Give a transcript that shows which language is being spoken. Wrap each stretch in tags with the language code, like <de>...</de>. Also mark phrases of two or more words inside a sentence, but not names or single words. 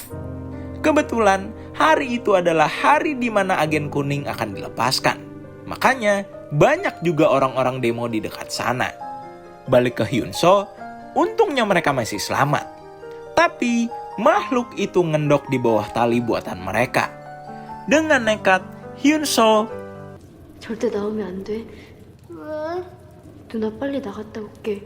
<id>Kebetulan hari itu adalah hari di mana agen kuning akan dilepaskan. Makanya banyak juga orang-orang demo di dekat sana. Balik ke Hyun So, untungnya mereka masih selamat. Tapi makhluk itu ngendok di bawah tali buatan mereka. Dengan nekat, Hyun So</id> <ko>절대 나오면 안 돼. 왜? 누나 빨리 나갔다 올게.</ko>